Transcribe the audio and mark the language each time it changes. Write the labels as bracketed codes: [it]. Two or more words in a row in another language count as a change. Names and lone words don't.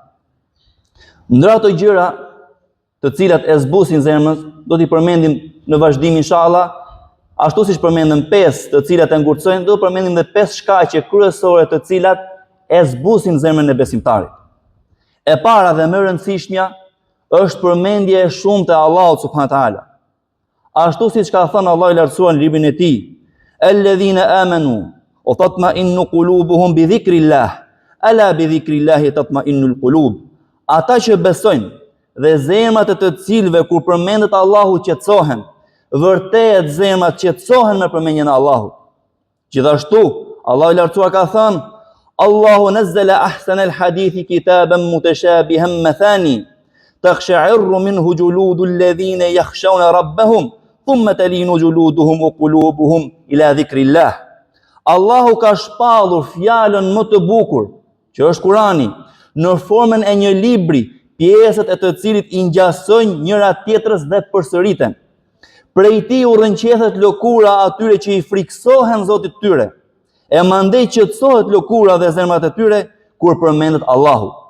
[sq] Ndër ato gjëra të cilat e zbusin zemrën, do t'i përmendim në vazhdim inshallah, ashtu siç përmendëm 5 të cilat e ngurtësojnë, do përmendim edhe 5 shkaqe kryesore të cilat e zbusin zemrën e besimtarit. E para dhe më e rëndësishmja është përmendje e shumtë e Allahut [ar] سبحانه وتعالى. [sq] Ashtu siç ka thënë Allahu i lartësuar në librin e tij, [ar] الذين آمنوا وتطمئن قلوبهم بذكر الله ألا بذكر الله تطمئن القلوب. [sq] Ata që besojnë dhe zemrat e të cilëve kur përmendet Allahu qetësohen, vërtet zemrat qetësohen me përmendjen e Allahut. Gjithashtu Allahu i lartësuar ka thënë, [ar] الله نزل أحسن الحديث كتابا متشابها مثاني تقشعر منه جلود الذين يخشون ربهم ثم تلين جلودهم وقلوبهم إلى ذكر الله. [sq] Allahu ka shpallur fjalën më të bukur, që është Kurani, në formën e një libri, pjesët e të cilit i ngjasojnë njëra tjetrës dhe përsëriten. Prej tij u rrënqethet lëkura atyre që i friksohen Zotit tyre, e mandej qetësohet lëkura dhe zemrat e tyre kur përmendet Allahu.